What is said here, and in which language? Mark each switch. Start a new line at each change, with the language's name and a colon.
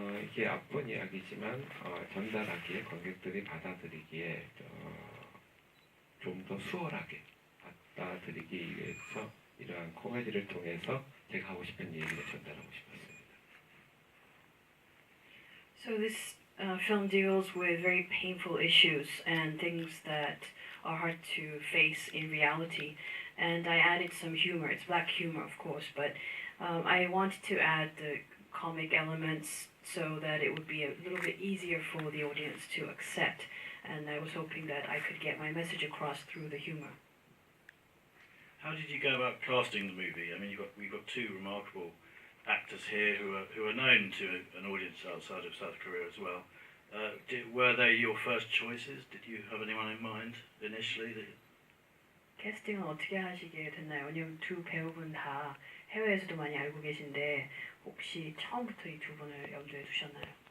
Korean: 이게 아픈 이야기지만 전달하기에 관객들이 받아들이기에 좀 더 수월하게 받아들이기 위해서 이러한 코미디를 통해서 제가 하고 싶은 얘기를 전달하고 싶었습니다.
English: So this film deals with very painful issues and things that are hard to face in reality, and I added some humor. It's black humor, of course, but I wanted to add the comic elements so that it would be a little bit easier for the audience to accept, and I was hoping that I could get my message across through the humor. How did you go about casting the movie? I mean, we've got two remarkable actors here who are known to an audience outside of South Korea as well. Were they your first choices? Did you have anyone in mind initially?
Korean: 캐스팅을 어떻게 하시게 됐나요? 왜냐면 두 배우분 다 해외에서도 많이 알고 계신데 혹시 처음부터 이 두 분을 염두에 두셨나요?